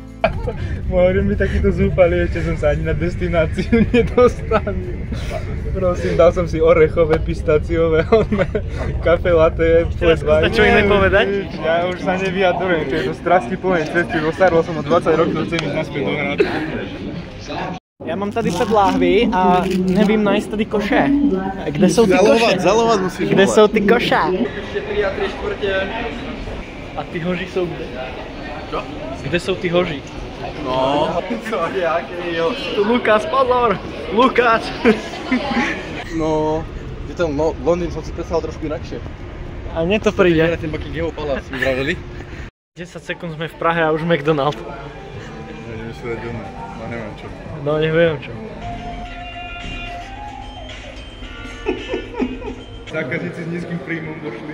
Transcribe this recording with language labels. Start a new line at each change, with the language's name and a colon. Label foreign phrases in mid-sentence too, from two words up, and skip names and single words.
Slovak: Môžem byť takýto zúfalý, ešte som sa ani na destináciu nedostavil. Prosím, dal som si orechové, pistáciové, kafe latte, Teraz čo iné povedať? Ja už sa nevyjadrujem, čo je to strasti plnej cesty, dostarol som o 20 rokov, chcem ísť naspäť do Hradca.
Czech: Já mám tady 5 láhví a nevím najít tady koše. Kde jsou ty koše? Zalovat musíš. Kde jsou ty koše? Ještě 3 a 3/4. A ty hoži jsou kde? Co? Kde jsou ty hoži? No, co jaký jo. Lukáš, pozor! Lukáš! No, je tam, no,
Slovak: Londýn som si predstavil trošku inakšie. A mne to príde. Ten Buckingham palác mi vraveli. 10 sekúnd sme v Prahe a už McDonald. Ideme si dať doma, no neviem čo. No neviem čo. Zákazníci s nízkym príjmom došli.